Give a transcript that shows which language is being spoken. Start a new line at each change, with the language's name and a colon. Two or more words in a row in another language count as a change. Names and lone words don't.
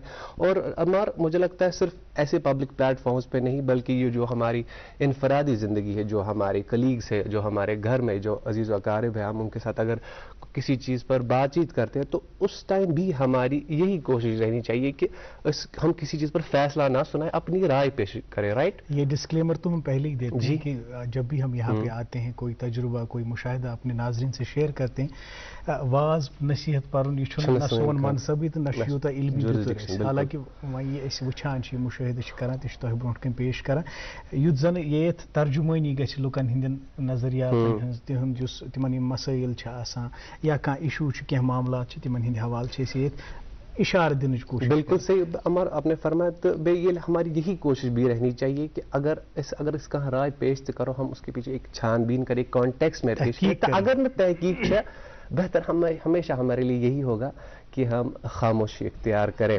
Urdu: اور مجھے لگتا ہے صرف ایسے
English: public platforms
Urdu: پہ نہیں بلکہ یہ جو ہماری انفرادی زندگی ہے, جو ہمارے کلیگز ہے, جو ہمارے گھر میں جو عزیز و اقارب ہیں, ہم ان کے ساتھ اگر کسی چیز پر بات چیت کرتے ہیں تو اس ٹائم بھی ہماری یہی کوشش رہنی چاہیے کہ ہم کسی چیز پر فیصلہ نہ سنائیں, اپنی رائے پیش کریں. رائٹ, یہ ڈسکلیمر تو ہم پہلے ہی دیتے ہیں کہ جب بھی ہم یہاں پہ آتے ہیں, کوئی تجربہ, کوئی مشاہدہ اپنے ناظرین سے شیئر کرتے ہیں,
Kashmiri: واز نصیحت پرن یہ نہ سون منصبی تو نہ یوتہ علمی دتر, حالانکہ یہ وچھان مشاہدہ کران تہ تہ برونٹ کن پیش کران, یت زن یت ترجمانی گژھِ لکن ہندین نظریات تہند تمن یم مسائل آسان یا کانٛہہ ایشو کینٛہہ معاملات تمن ہند حوالہ یت اشارہ دنچ کوشش.
Urdu: بالکل صحیح عمر آپ نے فرمایا. تو یہ ہماری یہی کوشش بھی رہنی چاہیے کہ اگر اس کا رائے پیش کرو, ہم اس کے پیچھے ایک چھان بین کریں, کانٹیکس میں پیش کریں. اگر نہ تحقیق ہے, بہتر ہمیشہ ہمارے لیے یہی ہوگا کہ ہم خاموشی اختیار کریں.